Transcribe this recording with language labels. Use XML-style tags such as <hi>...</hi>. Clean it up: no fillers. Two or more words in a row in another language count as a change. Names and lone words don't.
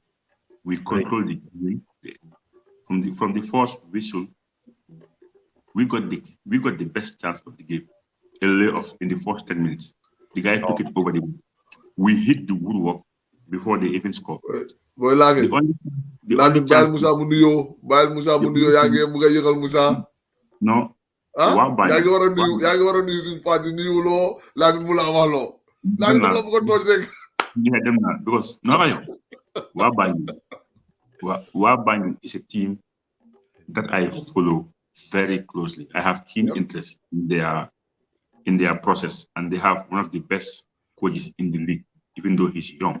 <en>We controlled the game from the first whistle. We got the best chance of the game. A layoff in the first 10 minutes. The guy took it over the game. We hit the woodwork before they even scored. Boy,</en> <wo>Lamin, Baal Musa mu nuyoo yaa ngi bëgg a yëgal Musa.</wo> <en>No.</en> <wo>Yaa ngi war a nuyu suñu fans yi nuyu loo Lamin mu la wax loo. Lamin la bëgg a tooj rek.</wo> <en>Yeah, them not because Wabanjul is a team that I follow very closely. I have keen interest in their process, and they have one of the best coaches in the league, even though he's young.</en>